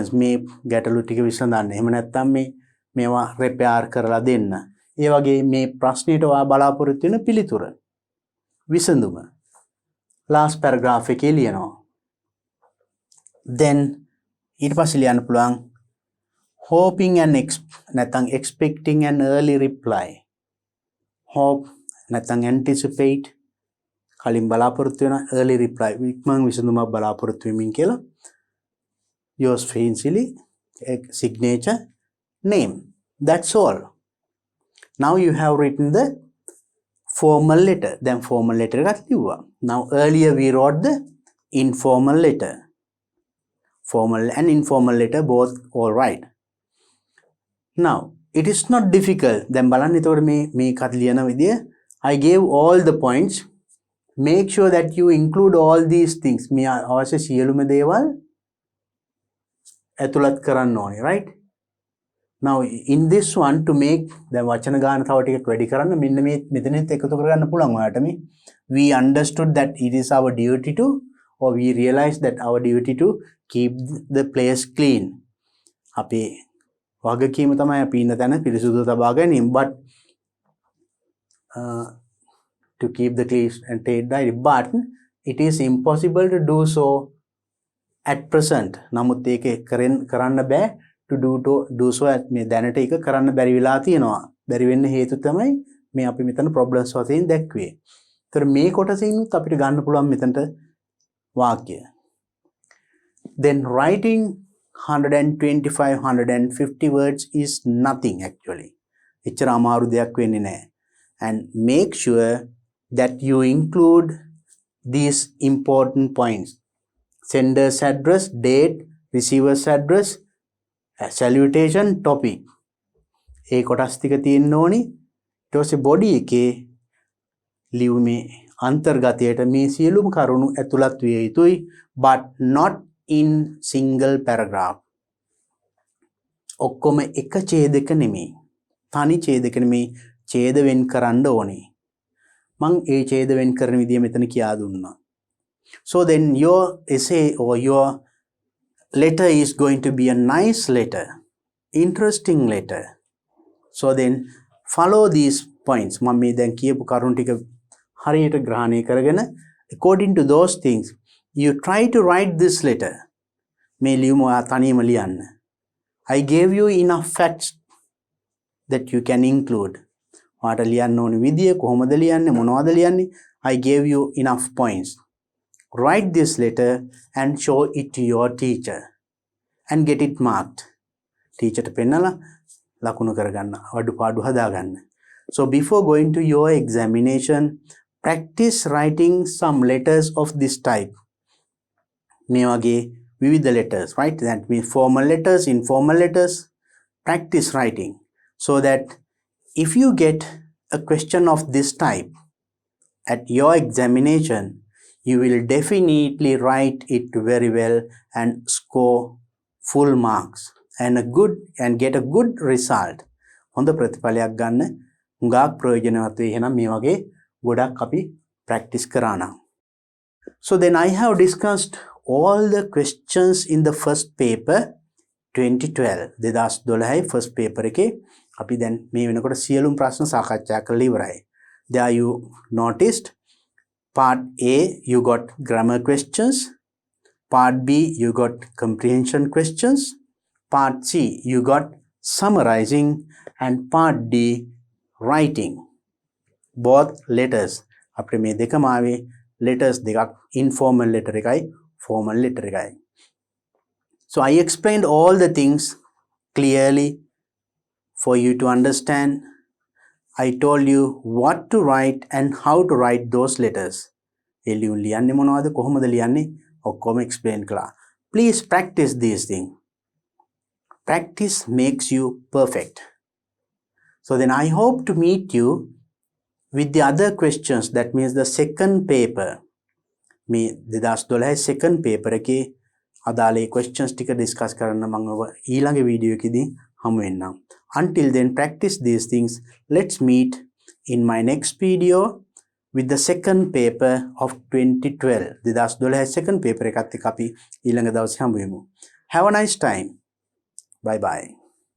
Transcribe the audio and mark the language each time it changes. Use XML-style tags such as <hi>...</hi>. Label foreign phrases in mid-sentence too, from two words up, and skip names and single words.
<si>මේ ගැටලු ටික විසඳන්න. එහෙම නැත්නම් මේවා repair කරලා දෙන්න. ඒ වගේ මේ ප්‍රශ්නෙට ඔයා බලාපොරොත්තු වෙන පිළිතුර. විසඳුම.</si> <en>last paragraph</en> <si>එකේ ලියනවා. then ඊට පස්සේ ලියන්න පුළුවන්</si> <en>hoping and</en> <si>නැත්නම්</si> <en>expecting an early reply.</en> <si>hope නැත්නම් anticipate කලින් බලාපොරොත්තු වෙන</si> <en>early reply</en> <si>ඉක්මන් විසඳුමක් බලාපොරොත්තු වෙමින් කියලා</si> <en>yours faithfully signature name. That's all. Now you have written the formal letter.</en> <si>Then</si> <en>formal letter</en> <si>එකක් ලිව්වා.</si> <en>Now earlier we wrote the informal letter. Formal and informal letter both all right. Now it is not difficult. Then</en> <si>බලන්න එතකොට මේකත් ලියන විදිය</si> <en>I gave all the points. Make sure that you include all these things.</en> <si>මේ අවශ්‍ය සියලුම දේවල් ඇතුළත් කරන්න ඕනේ, right?</si> <en>Now in this one to make the</en> <si>වචන ගාන තව ටිකක් වැඩි කරන්න මෙන්න මේ මෙතනෙත් එකතු කරගන්න පුළුවන් ඔයාලට මේ</si> <en>we understood that it is our duty to or we realized that our duty to keep the place clean.</en> <si>අපේ වගකීම තමයි අපි ඉන්න තැන පිරිසුදු තබා ගැනීම</si> <en>but to keep the clean and take diary but it is impossible to do so at present.</en> <si>නමුත් ඒක කරන්න බෑ</si> <en>to do so at</en> <si>මේ දැනට ඒක කරන්න බැරි වෙලා තියෙනවා. බැරි වෙන්න හේතු තමයි මේ අපි මෙතන problems වශයෙන් දැක්වේ. ඒතර මේ කොටසිනුත් අපිට ගන්න පුළුවන් මෙතනට වාක්‍ය.</si> <en>Then writing 125-150 words is nothing actually.</en> <si>එච්චර අමාරු දෙයක් වෙන්නේ නැහැ.</si> <en>And make sure that you include these important points. Sender's address, date, receiver's address, salutation, topic.</en> <si>ඒ කොටස් ටික තියෙන්න ඕනි. ඊට පස්සේ body එකේ ලියුමේ අන්තර්ගතයට මේ සියලුම කරුණු ඇතුළත් විය යුතුයි</si> <en>but not in single paragraph.</en> <si>ඔක්කොම එක ඡේදක නෙමෙයි. තනි ඡේදක නෙමෙයි. ඡේද වෙන් කරන්න ඕනේ. මං ඒ ඡේද වෙන් කරන විදිය මෙතන කියා දුන්නා.</si> <en>So then your essay or your letter is going to be a nice letter, interesting letter. So then follow these points.</en> <si>මම මේ දැන් කියපු කරුණු ටික හරියට ග්‍රහණය කරගෙන</si> <en>according to those things you try to write this letter.</en> <si>මේ ලියුම ඔයා තනියම ලියන්න.</si> <en>I gave you enough facts that you can include.</en> <si>ඔයාට ලියන්න ඕන විදිය කොහොමද ලියන්නේ මොනවද ලියන්නේ</si> <en>I gave you enough points. Write this letter and show it to your teacher and get it marked.</en> <si>Teacher ට පෙන්නලා ලකුණු කරගන්න අඩුපාඩු හදාගන්න.</si> <en>So before going to your examination practice writing some letters of this type.</en> <si>මේ වගේ විවිධ letters, right?</si> <en>That means formal letters, informal letters. Practice writing so that if you get a question of this type at your examination, you will definitely write it very well and score full marks and get a good result.</en> <si>හොඳ ප්‍රතිඵලයක් ගන්න හුඟක් ප්‍රයෝජනවත් වෙයි. එහෙනම් මේ වගේ ගොඩක් අපි practice කරා නම්.</si> <en>So then I have discussed all the questions in the first paper 2012.</en> <si>2012</si> <en>first paper</en> <si>එකේ අපි දැන් මේ වෙනකොට සියලුම ප්‍රශ්න සාකච්ඡා කරලා ඉවරයි.</si> <en>There you noticed part A you got grammar questions, part B you got comprehension questions, part C you got summarizing and part D writing. Both letters</en> <si>අපේ මේ දෙකම ආවේ letters දෙකක්</si> <en>informal letter</en> <si>එකයි</si> <en>formal letter</en> <si>එකයි.</si> <en>So I explained all the things clearly for you to understand. I told you what to write and how to write those letters.</en> <si>ඒ ලියුම් ලියන්නේ මොනවද කොහොමද ලියන්නේ ඔක්කොම explain කළා.</si> <en>Please practice these things. Practice makes you perfect. So then I hope to meet you with the other questions. That means the second paper.</en> <si>මේ 2012</si> <en>second paper</en> <si>එකේ අදාළ questions ටික discuss කරන්න මම ඔබ ඊළඟ වීඩියෝ එකේදී හමු වෙන්නම්.</si> <en>Until then, practice these things. Let's meet in my next video with the second paper of 2012.</en> <si>2012</si> <en>second paper</en> <si>එකත් එක්ක අපි ඊළඟ දවසේ හමු වෙමු.</si> <en>Have a nice time. Bye bye.</en>